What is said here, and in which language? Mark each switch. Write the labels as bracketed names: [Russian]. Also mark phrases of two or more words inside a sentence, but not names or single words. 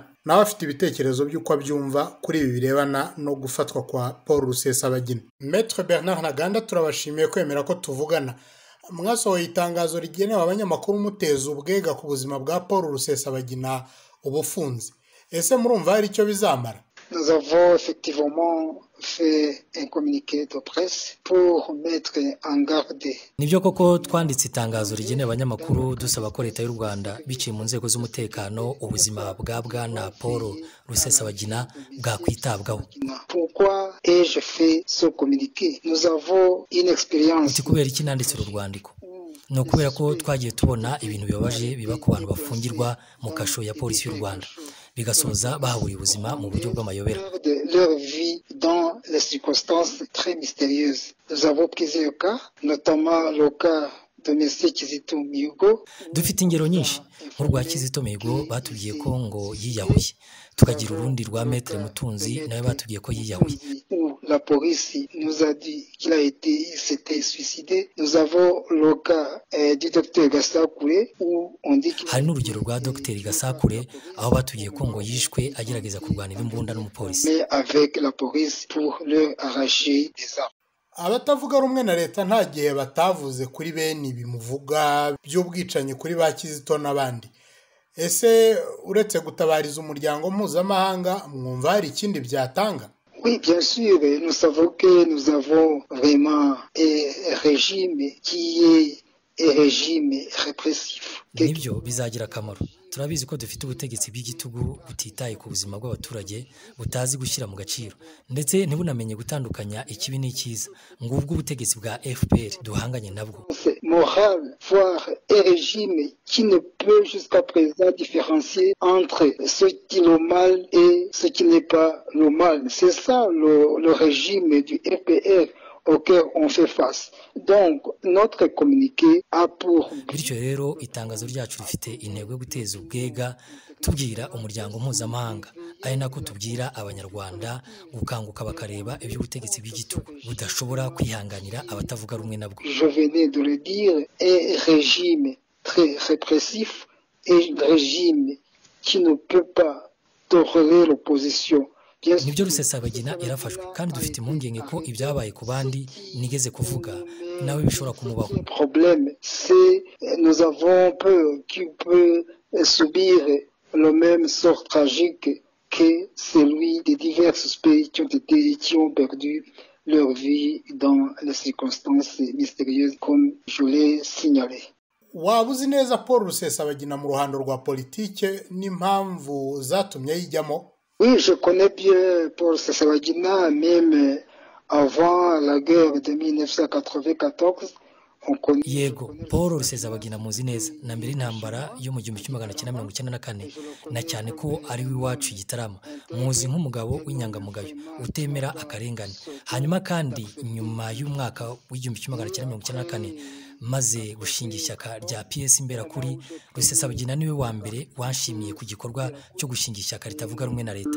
[Kinyarwanda] Nawe afite ibitekerezo by'uko abyumva kuri ibi birebana no gufatwa kwa Paul Rusesabagina. Maître Bernard Ntaganda, turabashimiye kwemera ko tuvugana. Mwasohoye itangazo rigenewe abanyamakuru muteza ubwega ku buzima bwa Paul Rusesabagina ubufunze. Ese murumva hari icyo bizamara? [French] Nous avons effectivement fait un communiqué de presse pour mettre en garde. [Kinyarwanda] Nibyo koko twanditse itangazo rigenewe abanyamakuru dusaba ko leta y'u Rwanda biciye mu nzego z'umutekano ubuzima bwa bwana Paul Rusesabagina bwakwitabwaho. [French] Pourquoi ai-je fait ce communiqué? Nous avons une expérience. [Kinyarwanda] Kubera iki nanditse uru rwandiko? No kubera ko twagiye tubona ibintu bibabaje biba ku bantu bafungirwa mu kasho ya polisi y'u Rwanda, bigasoza bahaburiye ubuzima mu buryo bw'amayobera. [French] Leur vie dans les circonstances très mystérieuses. Nous avons plusieurs cas, notamment le cas de M. Kizito Mihigo. [Kinyarwanda] Dufite ingero nyinshi, nk'urwa Kizito Mihigo batubwiye ko ngo yiyahuye, tukagira urundi rwa Maître Mutunzi nawe batubwiye ko yiyahuye. [French] La police nous a dit qu'il s'était suicidé. Nous avons le cas du docteur Gasakure où on dit qu'il... [Kinyarwanda] Hari n'urugero rwa Dr Gasakure aho batubwiye ko ngo yishwe agerageza kurwanira imbunda n'umupolisi. [French] Mais avec la police pour leur arracher des armes. [Kinyarwanda] Abatavuga rumwe na leta nta gihe batavuze kuri bene bimuvuga by'ubwicanyi kuri ba Kizito n'abandi. Ese uretse gutabariza umuryango mpuzamahanga mwumva hari ikindi byatanga? [French] Oui, bien sûr, nous savons que nous avons vraiment un régime qui est un régime répressif. [Kinyarwanda] Nibyo bizagira akamaro. Turabizi ko dufite ubutegetsi bw'igitugu butitaye ku buzima bw'abaturage, butazi gushyira mu gaciro ndetse ntibunamenye gutandukanya ikibi n'icyiza. Ngubwo ubutegetsi bwa FPR duhanganye nabwo. [French] Moral, voire un régime qui ne peut jusqu'à présent différencier entre ce qui est le mal et ce qui n'est pas le mal. C'est ça le régime du FPR auquel on fait face. Donc, notre communiqué a pour... [Kinyarwanda] Bityo rero itangazo ryacu rifite intego yo guteza ubwega tubwira umuryango mpuzamahanga, ari nako tubwira abanyarwanda gukanguka bakareba iby'ubutegetsi bw'igitugu budashobora kwihanganira abatavuga rumwe nabwo. [French] Je venais de le dire, un régime très répressif et un régime qui ne peut pas tolérer l'opposition. [Kinyarwanda] Nibyo Rusesabagina yarafashwe kandi dufite impungenge ko ibyabaye ku bandi nigeze kuvuga nawe bishobora kumubaho. [French] Le problème c'est nous avons peur qu'il peut subir le même sort tragique que celui des divers suspects qui ont perdu leur vie dans les circonstances mystérieuses comme je l'ai signalé. [Kinyarwanda] Waba uzi neza Paul Rusesabagina mu ruhando rwa politike n'impamvu zatumye yijyamo? [French] Oui, je connais bien Paul Rusesabagina, même avant la guerre de 1994, [Kinyarwanda] yego Paul Rusesabagina muzi neza na mbere y'intambara yo mu 1994 na cyane ko ari w'iwacu Gitarama muzi nk'umugabo w'inyangamugayo utemera akarengane. Hanyuma kandi nyuma y'umwaka w'1994 maze gushinga ishyaka rya PS Imberakuri, Rusesabagina niwe wa mbere wanshimiye ku gikorwa cyo gushinga ishyaka ritavuga rumwe na leta.